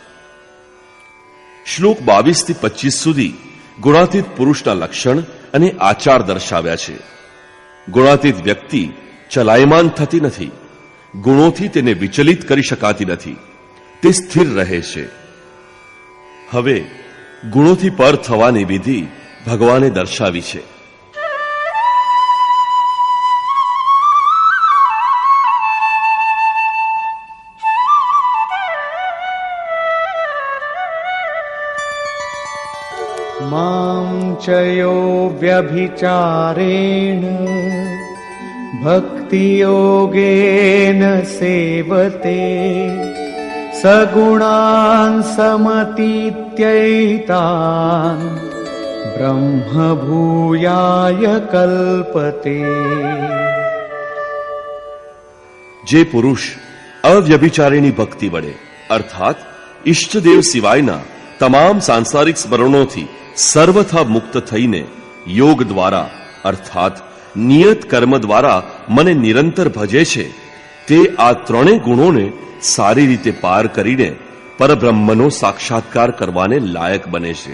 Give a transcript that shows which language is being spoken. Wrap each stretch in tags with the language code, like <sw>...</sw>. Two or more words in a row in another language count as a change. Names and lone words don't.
<gu>શ્લોક 22 થી 25 સુધી ગુણાતીત પુરુષના લક્ષણ અને આચાર દર્શાવ્યા છે. ગુણાતીત વ્યક્તિ ચલાયમાન થતી નથી, ગુણોથી તેને વિચલિત કરી શકાતી નથી, તે સ્થિર રહે છે. હવે ગુણોથી પર થવાની વિધિ ભગવાને દર્શાવી છે.</gu> <sa>मां चयो व्यभिचारेण भक्तियोगेन सेवते सगुणान् समतीत्यैतान् ब्रह्मभूयाय कल्पते.</sa> <gu>જે પુરુષ અવ્યભિચારીની ભક્તિ વડે અર્થાત ઈષ્ટદેવ સિવાયના તમામ સાંસારિક સ્મરણોથી સર્વથા મુક્ત થઈને યોગ દ્વારા અર્થાત નિયત કર્મ દ્વારા મને નિરંતર ભજે છે, તે આ ત્રણેય ગુણોને સારી રીતે પાર કરીને પરબ્રહ્મનો સાક્ષાત્કાર કરવાને લાયક બને છે.</gu>